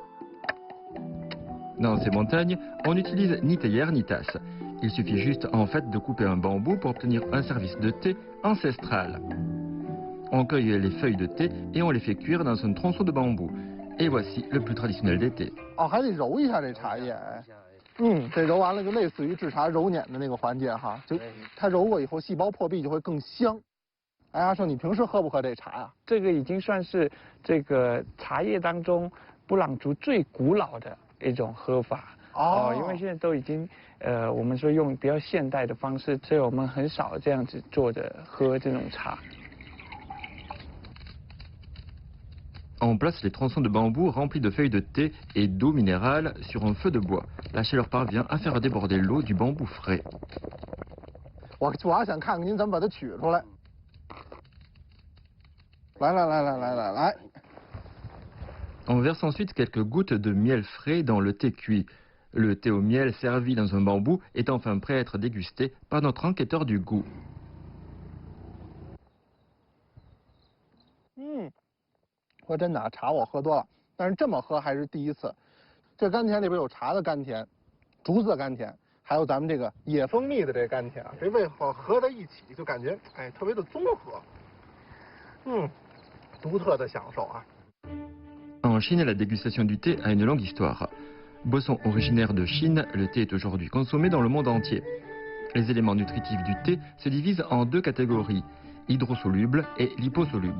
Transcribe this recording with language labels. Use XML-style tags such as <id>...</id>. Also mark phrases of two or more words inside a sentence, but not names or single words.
<fr>Dans ces montagnes, on n'utilise ni théière ni tasse. Il suffit juste en fait de couper un bambou pour obtenir un service de thé ancestral. On cueille les feuilles de thé et on les fait cuire dans un tronçon de bambou. Et voici le plus traditionnel des thés.</fr> <zh>哦，还得揉一下这茶叶，哎，这揉完了就类似于制茶揉捻的那个环节哈，就它揉过以后细胞破壁就会更香。哎，阿胜，你平时喝不喝这茶呀？这个已经算是这个茶叶当中布朗族最古老的一种喝法哦，因为现在都已经我们说用比较现代的方式，所以我们很少这样子做的喝这种茶。</zh> <fr>On place les tronçons de bambou remplis de feuilles de thé et d'eau minérale sur un feu de bois. La chaleur parvient à faire déborder l'eau du bambou frais.</fr> <zh>我主要想看看您怎么把它取出来。来。</zh> <fr>On verse ensuite quelques gouttes de miel frais dans le thé cuit. Le thé au miel servi dans un bambou est enfin prêt à être dégusté par notre enquêteur du goût.</fr> <zh>说真的啊，茶我喝多了，但是这么喝还是第一次。这甘甜里边有茶的甘甜，竹子的甘甜，还有咱们这个野蜂蜜的这个甘甜啊，这味道合在一起就感觉哎特别的综合。</zh> <fr>En Chine, la dégustation du thé a une longue histoire. Boisson originaire de Chine, le thé est aujourd'hui consommé dans le monde entier. Les éléments nutritifs du thé se divisent en deux catégories, hydrosolubles et liposolubles.</fr>